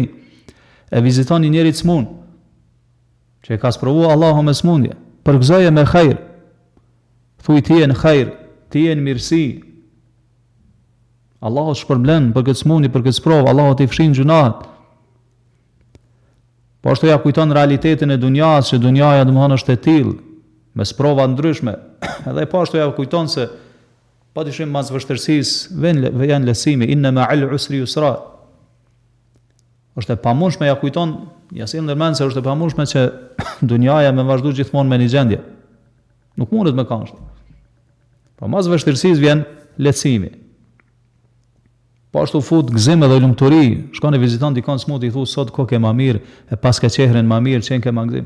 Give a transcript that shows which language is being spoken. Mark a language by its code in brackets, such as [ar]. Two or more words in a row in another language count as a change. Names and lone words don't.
[sq] E viziton një njeri të smund, që e ka sprovu Allahu me smundje, përgëzoje me khajr, thuj ti e në khajr, ti e në mirësi, Allahu shpërblen për këtë smundje, për këtë sprovë, Allahu t'i fshin gjunahet. Po ashtu ja kujton realitetin e dunjas, që dunjaja domethënë është e tillë, me sprova ndryshme, edhe po ashtu ja kujton se padyshim mas vështirësisë vjen lehtësimi, [ar] إن مع العسر يسرا. [sq] Është e pamundshme ja kujton, ja sjell ndërmend se është e pamundshme që dunjaja me vazhdu gjithmonë me një gjendje. Nuk mundet me kanë. Po mas vështirësisë vjen lehtësimi. Po ashtu fut gëzim edhe lumturi, shkon e viziton dikon smut i thu sot kokë më mirë, e pas ka çehrën më mirë, çen ke më gëzim.